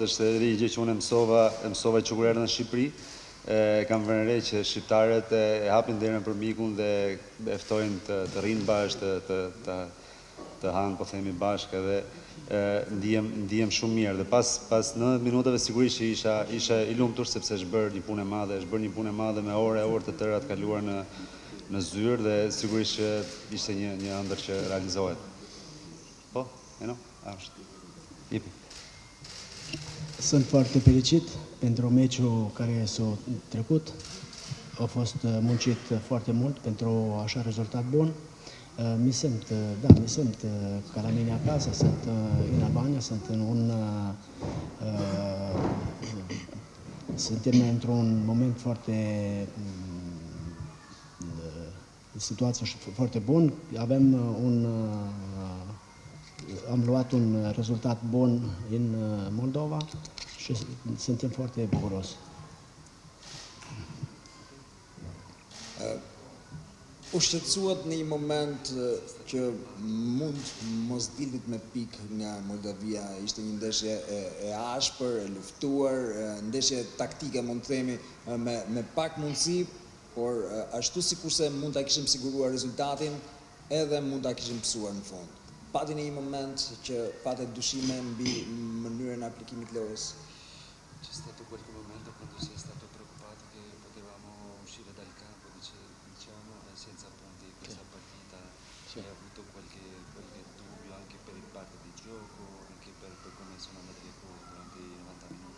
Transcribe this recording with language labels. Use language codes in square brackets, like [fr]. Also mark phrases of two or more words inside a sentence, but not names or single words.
[sq] Është edhe një gjë që unë mësova që kur erdha në Shqipëri. Kam vënë re që shqiptarët e hapin derën për mikun dhe e ftojnë të rrinë bashkë, të hanë, po themi bashkë, edhe ndihem shumë mirë. Dhe pas 90 minutave sigurisht që isha i lumtur sepse është bërë një punë e madhe me orë të tëra të kaluar në zyrë dhe sigurisht që ishte një ëndër që realizohet. Po, ashtu. Jepi. [ro] Sunt foarte fericit pentru meciul care s-a trecut. A fost muncit foarte mult pentru așa rezultat bun. Mi simt ca la mine acasă, sunt în Albania, suntem într-un moment situație foarte bun. Am luat un rezultat bun în Moldova și suntem foarte bucuroși. [sq] U shqetësuat në një moment që mund mos dilit me pikë nga Moldavia, ishte një ndeshje e ashpër, e luftuar, ndeshje taktike mund të themi me pak mundësi, por ashtu sikurse mund ta kishim siguruar rezultatin, edhe mund ta kishim pësuar në fund. Pati në një moment që patet dyshime mbi mënyrën e aplikimit lojës. [it] C'è stato qualche momento quando si è stato preoccupato che potevamo uscire dal campo, diciamo, senza punti in questa partita. Hai avuto qualche dubbio anche per il parte di gioco, anche per come sono andate le cose durante i 90 minuti?